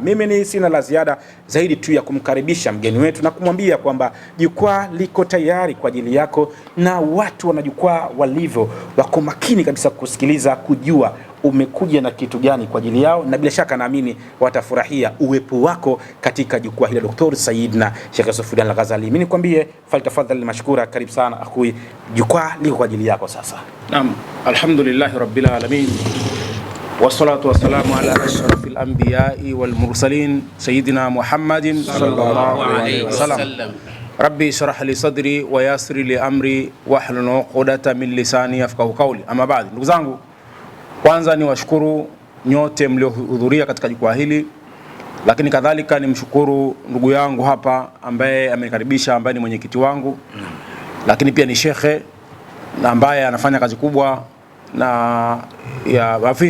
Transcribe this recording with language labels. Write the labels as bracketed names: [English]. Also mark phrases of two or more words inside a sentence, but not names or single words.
[Swahili] Mimi ni sina la ziada zaidi tu ya kumkaribisha mgeni wetu na kumwambia kwamba jukwaa liko tayari kwa ajili yako, na watu wana jukwaa walivyo wako makini kabisa kusikiliza, kujua umekuja na kitu gani kwa ajili yao, na bila shaka naamini watafurahia uwepo wako katika jukwaa hili. Dr. Sayyidna Sheikh Yusufu Diwan Al-Ghazali, mimi nikwambie faltafadhali mashkura, karibu sana akhui, jukwaa liko kwa ajili yako sasa. Naam, [Arabic] الحمد لله رب العالمين، والصلاة والسلام على أشرف الأنبياء والمرسلين سيدنا محمد صلى الله عليه وسلم. رب اشرح لي صدري ويسر لي أمري واحلل عقدة من لساني يفقهوا قولي. أما بعد, [Swahili] ndugu zangu, kwanza ni washukuru nyote mliohudhuria katika jukwaa hili, lakini kadhalika nimshukuru ndugu yangu hapa ambaye amenikaribisha, ambaye ni mwenyekiti wangu, lakini pia ni shekhe na ambaye anafanya kazi kubwa na ya afisi.